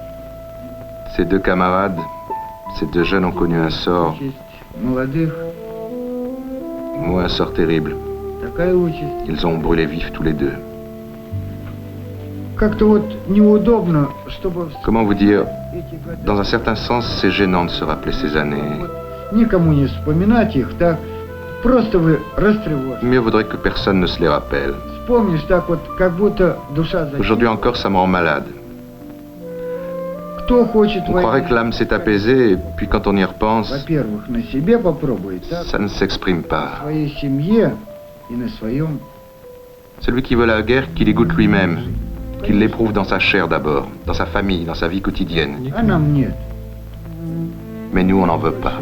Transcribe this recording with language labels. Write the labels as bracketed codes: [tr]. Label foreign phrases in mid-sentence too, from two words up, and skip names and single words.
[fr] Ces 2 camarades, ces 2 jeunes ont connu un sort Ou un sort terrible. [ru] Такая участь. [fr] Ils ont brûlé vifs tous les deux. [ru] Как-то вот неудобно, чтобы... [fr] Comment vous dire? Dans un certain sens, c'est gênant de se rappeler ces années. [ru] Никому не вспоминать их, так просто вы растревожите. [fr] Mieux vaudrait que personne ne se les rappelle. [ru] Вспомнишь так вот, как будто душа... [fr] Aujourd'hui encore, ça me rend malade. [ru] Кто хочет [fr] On croirait que l'âme s'est apaisée, et puis quand on y repense, [ru] Во-первых, на себе попробует, так? [fr] ça ne s'exprime pas. [ru] На своей семье и на своем... [fr] Celui qui veut la guerre, qu'il y goûte lui-même, qu'il l'éprouve dans sa chair d'abord, dans sa famille, dans sa vie quotidienne. [ru] А нам нет. [fr] Mais nous, on n'en veut pas.